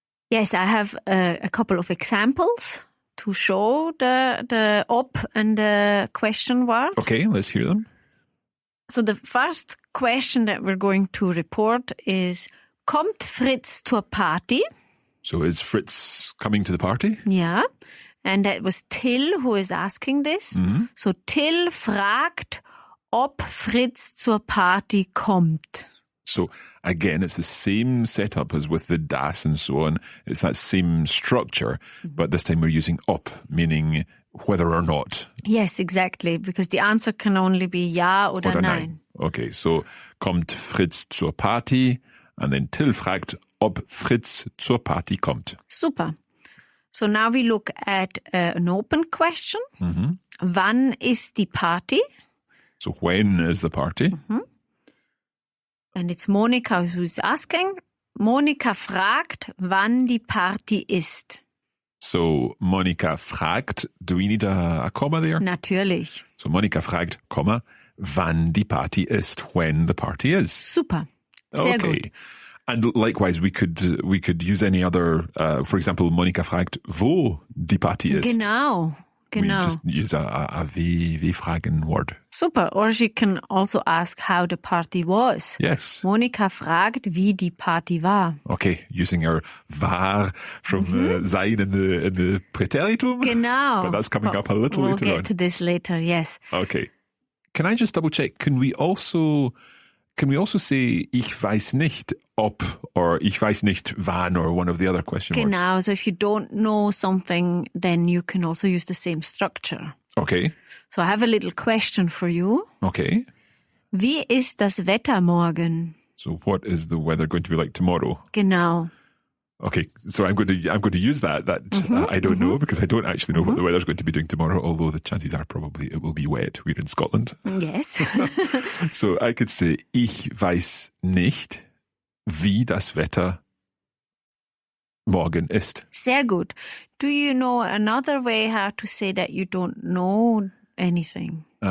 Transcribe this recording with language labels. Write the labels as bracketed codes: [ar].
[en] Yes, I have a couple of examples to show the ob and the question word. Okay, let's hear them. So the first question that we're going to report is, [de] kommt Fritz zur Party? [en] So is Fritz coming to the party? [de] Ja. [en] And that was Till who is asking this. [de] So Till fragt, ob Fritz zur Party kommt. [en] So again, it's the same setup as with the das and so on. It's that same structure, but this time we're using ob, meaning whether or not. Yes, exactly, because the answer can only be [de] ja oder nein. [en] Okay, so [de] kommt Fritz zur Party, [en] and then [de] Till fragt, ob Fritz zur Party kommt. Super. [en] So now we look at an open question. [de] Wann ist die Party? [en] So when is the party? And it's Monika who's asking. [de] Monika fragt, wann die Party ist. [en] So Monika fragt, do we need a comma there? [de] Natürlich. So Monika fragt, Komma, wann die Party ist, [en] when the party is. [de] Super. Sehr gut. [en] And likewise, we could use any other, for example, [de] Monika fragt, wo die Party ist. Genau. [en] We just use a W-Fragen word. Super. Or she can also ask how the party was. Yes. [de] Monika fragt, wie die Party war. [en] Okay, using our war from sein in the Präteritum. [de] Genau. [en] But that's coming up a little we'll later get on. to this later, yes. Okay. Can I just double check? Can we also say [de] ich weiß nicht ob [en] or [de] ich weiß nicht wann [en] or one of the other question words? [de] Genau. [en] So if you don't know something, then you can also use the same structure. Okay. So I have a little question for you. Okay. [de] Wie ist das Wetter morgen? [en] So what is the weather going to be like tomorrow? [de] Genau. [en] Okay, so I'm going to use that. I don't know because I don't actually know what the weather's going to be doing tomorrow. Although the chances are probably it will be wet. We're in Scotland, Yes. so I could say [de] ich weiß nicht, wie das Wetter morgen ist. Sehr gut. [en] Do you know another way how to say that you don't know anything?